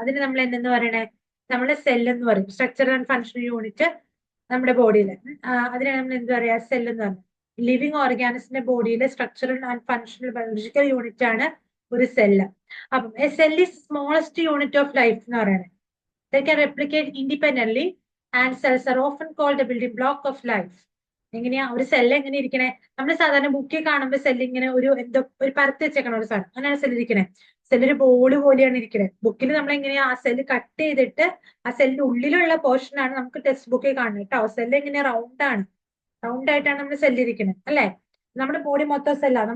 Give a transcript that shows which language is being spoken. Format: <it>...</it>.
<ml>അതിന് നമ്മൾ എന്തെന്ന് പറയണേ? നമ്മളെ സെൽ എന്ന് പറയും.</ml> <en>structure and functional unit</en> <ml>നമ്മുടെ ബോഡിയിൽ. അതിനെ നമ്മൾ എന്ത് പറയാ? സെൽ എന്ന് പറയും. Living ഓർഗാനിസിന്റെ ബോഡിയിലെ</ml> <en>structural and functional biological unit</en> <ml>ആണ് ഒരു സെല്ല്.</ml> <en>അപ്പം a cell is smallest unit of life</en> <ml>എന്ന് പറയുന്നത്.</ml> <en>They can replicate independently and cells are often called the building block of life.</en> <ml>എങ്ങനെയാ ഒരു സെല്ല് എങ്ങനെ ഇരിക്കണേ? നമ്മൾ സാധാരണ ബുക്കിൽ കാണുമ്പോൾ സെല്ല് ഇങ്ങനെ എന്തോ ഒരു പരത്തി വെച്ചേക്കണ ഒരു സാധനം, അങ്ങനെയാണ് സെല്ല് ഇരിക്കണേ. സെല്ല് ഒരു ബോള് പോലെയാണ് ഇരിക്കണേ. ബുക്കിൽ നമ്മൾ എങ്ങനെയാ ആ സെല്ല് കട്ട് ചെയ്തിട്ട് ആ സെല്ലിന്റെ ഉള്ളിലുള്ള പോർഷൻ ആണ് നമുക്ക് ടെക്സ്റ്റ് ബുക്കിൽ കാണുന്നത് കേട്ടോ. സെല്ല് എങ്ങനെയാ? റൗണ്ട് ആണ്. റൗണ്ട് ആയിട്ടാണ് നമ്മൾ സെല്ല് ഇരിക്കുന്നത് അല്ലെ. നമ്മുടെ ബോഡി മൊത്തം സെല്ലാണ്.</ml>